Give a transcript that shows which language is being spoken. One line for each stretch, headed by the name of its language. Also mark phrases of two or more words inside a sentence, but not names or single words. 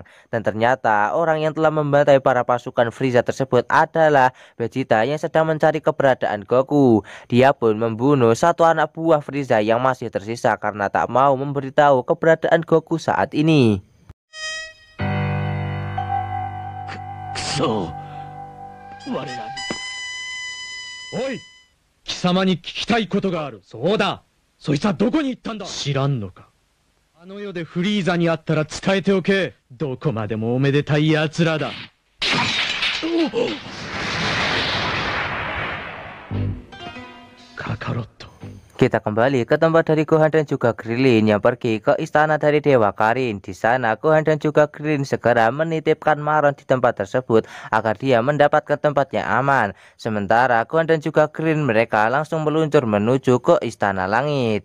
Indonesian: Dan ternyata orang yang telah membantai para pasukan Frieza tersebut adalah Vegeta yang sedang mencari keberadaan Goku. Dia pun membunuh satu anak buah Frieza yang masih tersisa karena tak mau memberitahu keberadaan Goku saat ini.
Japanese: そう。我らに。おい、貴様に聞きたいことがある。そうだ。そいつはどこに行ったんだ。知らんのか。あの世でフリーザに会ったら伝えておけ。どこまでもおめでたい奴らだ。カカロット。
Indonesian: Kita kembali ke tempat dari Gohan dan juga Krillin yang pergi ke istana dari Dewa Karin. Di sana Gohan dan juga Krillin segera menitipkan Maron di tempat tersebut agar dia mendapatkan tempat yang aman. Sementara Gohan dan juga Krillin mereka langsung meluncur menuju ke istana langit.